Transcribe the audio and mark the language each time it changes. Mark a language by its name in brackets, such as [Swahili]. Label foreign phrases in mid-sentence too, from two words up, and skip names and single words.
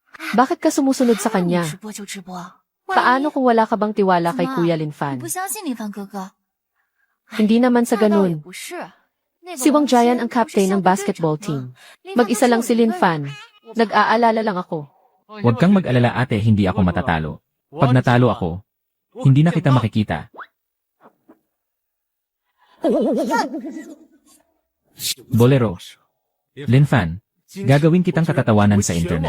[Filipino] Bakit ka sumusunod sa kanya? [Chinese] 直播就直播， [Filipino] Paano kung wala ka bang tiwala kay Kuya [Chinese] 你 [Filipino] Linfan? [Chinese] 不相信林凡哥哥？ [Filipino] Hindi naman sa [Chinese] 那倒也 [Filipino] ganun. [Chinese] 不是。那个 [Filipino] Si Wang [Chinese] 王谦 [Filipino] Jian ang [Chinese] 不是 [Filipino] captain [Chinese] 校 [Filipino] ng [Chinese] 队队 [Filipino] basketball [Chinese] 长 [Filipino] team. [Chinese] 吗？林凡 [Filipino] Mag-isa [Chinese] 哥 [Filipino] lang [Chinese] 是 [Filipino] si [Chinese] 我队 [Filipino] Linfan. Nag-aalala lang ako. Huwag kang mag-alala ate, hindi ako matatalo. Pag natalo ako, hindi na kita makikita. Bolero. Linfan, gagawin kitang katatawanan sa internet.